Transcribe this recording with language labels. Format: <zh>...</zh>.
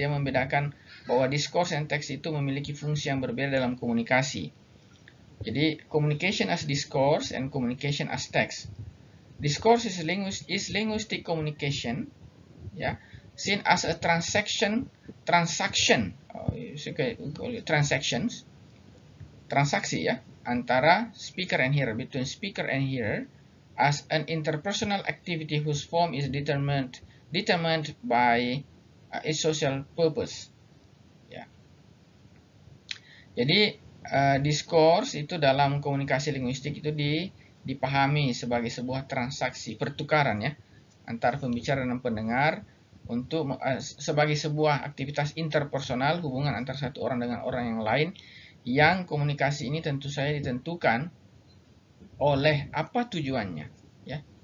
<id>Dia membedakan bahwa discourse and text itu memiliki fungsi yang berbeda dalam komunikasi.</id> <en>Jadi communication as discourse and communication as text. Discourse is linguistic communication, ya, seen as a transaction, transaksi, ya, antara speaker and hearer, between speaker and hearer, as an interpersonal activity whose form is determined by its social purpose. Ya. Jadi</en> <id>Diskurs itu dalam komunikasi linguistik itu dipahami sebagai sebuah transaksi pertukaran ya antara pembicara dan pendengar untuk sebagai sebuah aktivitas interpersonal, hubungan antara satu orang dengan orang yang lain, yang komunikasi ini tentu saja ditentukan oleh apa tujuannya ya.</id>